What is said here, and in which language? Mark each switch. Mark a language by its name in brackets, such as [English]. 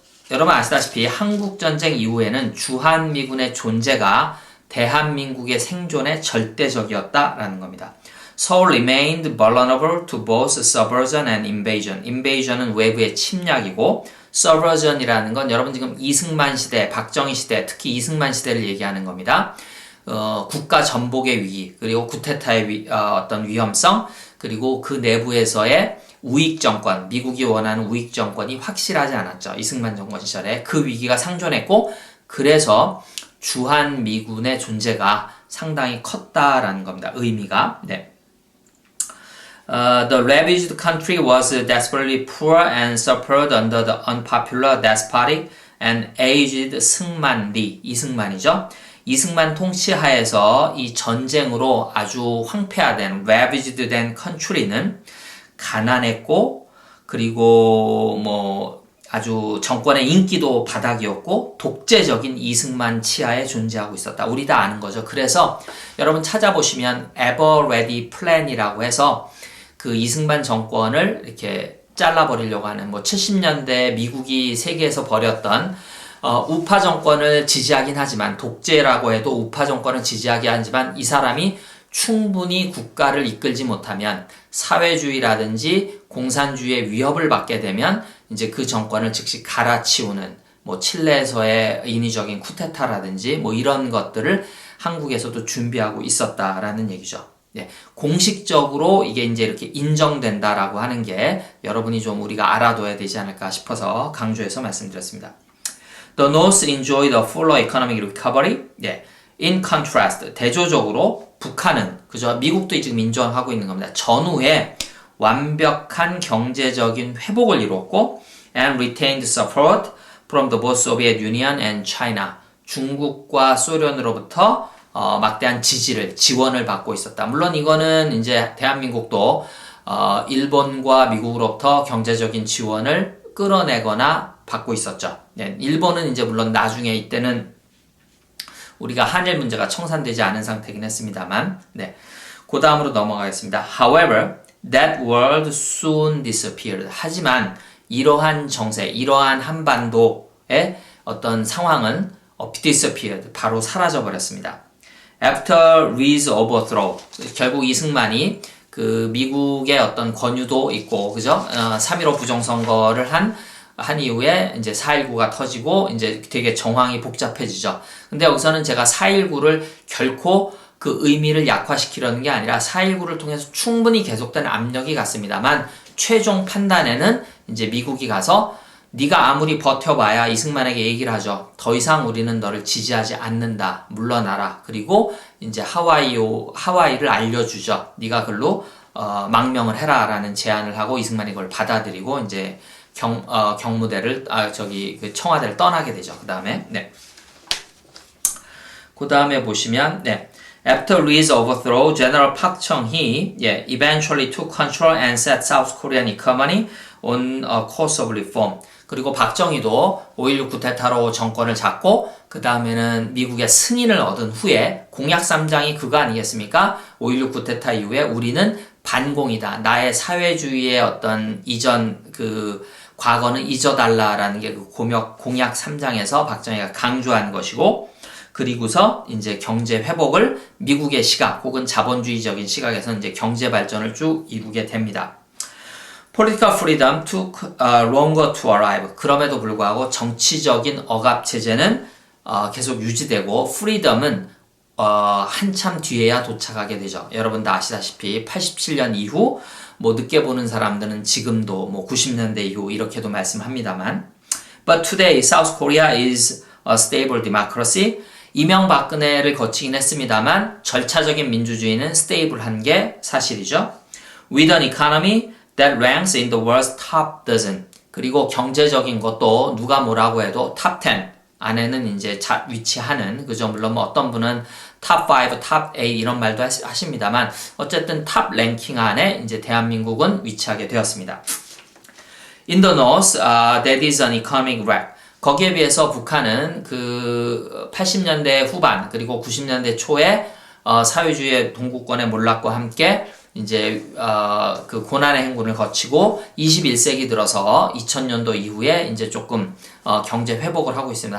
[Korean] 여러분 아시다시피 한국전쟁 이후에는 주한미군의 존재가 대한민국의 생존에 절대적이었다라는 겁니다. [English] Seoul remained vulnerable to both subversion and invasion. [Korean] invasion은 외부의 침략이고 subversion이라는 건 여러분 지금 이승만 시대, 박정희 시대, 특히 이승만 시대를 얘기하는 겁니다. 국가 전복의 위기, 그리고 쿠데타의 어떤 위험성, 그리고 그 내부에서의 우익 정권, 미국이 원하는 우익 정권이 확실하지 않았죠. 이승만 정권 시절에 그 위기가 상존했고 그래서 주한미군의 존재가 상당히 컸다라는 겁니다. 의미가. 네. [English] The ravaged country was desperately poor and suffered under the unpopular despotic and aged 승만리, [Korean] 이승만이죠. 이승만 통치하에서 이 전쟁으로 아주 황폐화된, ravaged 된 country는 가난했고, 그리고 뭐 아주 정권의 인기도 바닥이었고 독재적인 이승만 치하에 존재하고 있었다. 우리 다 아는 거죠. 그래서 여러분 찾아보시면 ever ready plan이라고 해서 그 이승만 정권을 이렇게 잘라버리려고 하는 뭐 70년대 미국이 세계에서 벌였던 우파 정권을 지지하긴 하지만 독재라고 해도 우파 정권을 지지하긴 하지만 이 사람이 충분히 국가를 이끌지 못하면 사회주의라든지 공산주의의 위협을 받게 되면 이제 그 정권을 즉시 갈아치우는 뭐 칠레에서의 인위적인 쿠데타라든지 뭐 이런 것들을 한국에서도 준비하고 있었다라는 얘기죠. 예, 공식적으로 이게 이제 이렇게 인정된다라고 하는 게 여러분이 좀 우리가 알아둬야 되지 않을까 싶어서 강조해서 말씀드렸습니다. [English] The North enjoyed a fuller economic recovery. [Korean] 예, [English] in contrast, [Korean] 대조적으로 북한은, 그죠? 미국도 지금 인정하고 있는 겁니다. 전후에 완벽한 경제적인 회복을 이뤘고 [English] and retained support from the both Soviet Union and China. [Korean] 중국과 소련으로부터 막대한 지원을 받고 있었다. 물론 이거는 이제 대한민국도 일본과 미국으로부터 경제적인 지원을 끌어내거나 받고 있었죠. 네, 일본은 이제 물론 나중에 이때는 우리가 한일 문제가 청산되지 않은 상태긴 했습니다만, 네. 그 다음으로 넘어가겠습니다. [English] However, that world soon disappeared. [Korean] 하지만 이러한 정세, 이러한 한반도의 어떤 상황은 disappeared. 바로 사라져버렸습니다. [English] After Lee's overthrow. [Korean] 결국 이승만이 그 미국의 어떤 권유도 있고, 그죠? 3.15 부정선거를 한 이후에 이제 4.19가 터지고 이제 되게 정황이 복잡해지죠. 근데 여기서는 제가 4.19를 결코 그 의미를 약화시키려는 게 아니라 4.19를 통해서 충분히 계속된 압력이 갔습니다만 최종 판단에는 이제 미국이 가서 네가 아무리 버텨봐야 이승만에게 얘기를 하죠. 더 이상 우리는 너를 지지하지 않는다. 물러나라. 그리고 이제 하와이를 알려주죠. 네가 글로 망명을 해라라는 제안을 하고 이승만이 그걸 받아들이고 이제 경무대를 그 청와대를 떠나게 되죠. 그 다음에 네. 그 다음에 보시면 네. [English] After Lee's overthrow, General Park Chung-hee eventually took control and set South Korean economy on a course of reform. [Korean] 그리고 박정희도 5.16 쿠데타로 정권을 잡고 그 다음에는 미국의 승인을 얻은 후에 공약 3장이 그거 아니겠습니까? 5.16 쿠데타 이후에 우리는 반공이다. 나의 사회주의의 어떤 이전 그 과거는 잊어달라라는 게 그 공약 3장에서 박정희가 강조한 것이고 그리고서 이제 경제 회복을 미국의 시각 혹은 자본주의적인 시각에서 이제 경제 발전을 쭉 이루게 됩니다. [English] Political freedom took longer to arrive. [Korean] 그럼에도 불구하고 정치적인 억압 체제는 계속 유지되고 freedom은 한참 뒤에야 도착하게 되죠. 여러분 다 아시다시피 87년 이후 뭐 늦게 보는 사람들은 지금도 뭐 90년대 이후 이렇게도 말씀합니다만 [English] But today South Korea is a stable democracy. [Korean] 이명박근혜를 거치긴 했습니다만 절차적인 민주주의는 스테이블한 게 사실이죠. [English] With an economy that ranks in the world's top dozen. [Korean] 그리고 경제적인 것도 누가 뭐라고 해도 top 10 안에는 이제 위치하는 그죠. 물론 뭐 어떤 분은 top 5, top 8 이런 말도 하십니다만 어쨌든 탑 랭킹 안에 이제 대한민국은 위치하게 되었습니다. [English] In the north, that is an economic wreck. [Korean] 거기에 비해서 북한은 그 80년대 후반 그리고 90년대 초에 사회주의의 동구권의 몰락과 함께 이제 그 고난의 행군을 거치고 21세기 들어서 2000년도 이후에 이제 조금 경제 회복을 하고 있습니다.